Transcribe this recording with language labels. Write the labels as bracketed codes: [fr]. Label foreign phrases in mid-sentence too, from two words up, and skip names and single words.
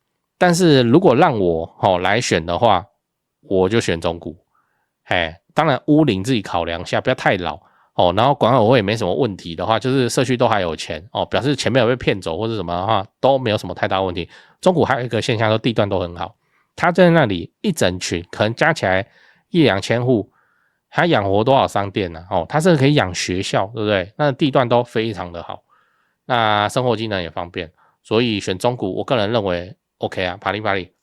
[zh] 但是如果讓我來選的話，我就選中古。當然屋齡自己考量一下，不要太老哦，然後管委會也沒什麼問題的話，就是社區都還有錢哦，表示錢沒有被騙走或者什麼的話，都沒有什麼太大問題。中古還有一個現象，說地段都很好，他在那裡一整群，可能加起來1-2千戶，他養活多少商店呢？哦，他是可以養學校，對不對？那地段都非常的好，那生活機能也方便，所以選中古，我個人認為 OK 啊，啪哩啪哩。